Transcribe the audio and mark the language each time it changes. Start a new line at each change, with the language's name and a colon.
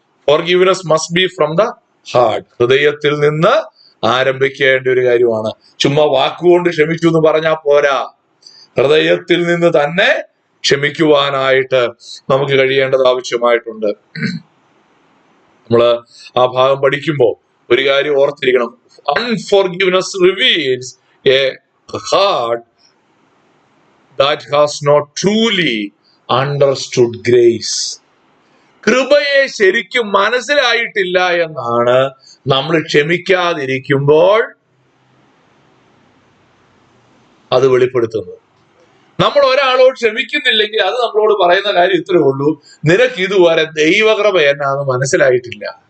English: forgiveness must be from the heart,
Malayalam: ഹൃദയത്തിൽ നിന്ന് ആരംഭിക്കേണ്ട ഒരു കാര്യമാണ്. ചുമ്മാ വാക്കുകൊണ്ട് ക്ഷമിച്ചു എന്ന് പറഞ്ഞാൽ പോരാ, ഹൃദയത്തിൽ നിന്ന് തന്നെ ക്ഷമിക്കുവാനായിട്ട് നമുക്ക് കഴിയേണ്ടത് ആവശ്യമായിട്ടുണ്ട്. നമ്മള് ആ ഭാഗം പഠിക്കുമ്പോൾ ഒരു കാര്യം ഓർത്തിരിക്കണം.
English: Unforgiveness reveals a heart that has not truly understood grace.
Malayalam: കൃപയെ ശരിക്കും മനസ്സിലായിട്ടില്ല എന്നാണ് നമ്മൾ ക്ഷമിക്കാതിരിക്കുമ്പോൾ അത് വെളിപ്പെടുത്തുന്നത്. നമ്മൾ ഒരാളോട് ക്ഷമിക്കുന്നില്ലെങ്കിൽ അത് നമ്മളോട് പറയുന്ന കാര്യം ഇത്രേ ഉള്ളൂ, നിനക്ക് ഇതുവരെ ദൈവകൃപ എന്നാന്ന് മനസ്സിലായിട്ടില്ല.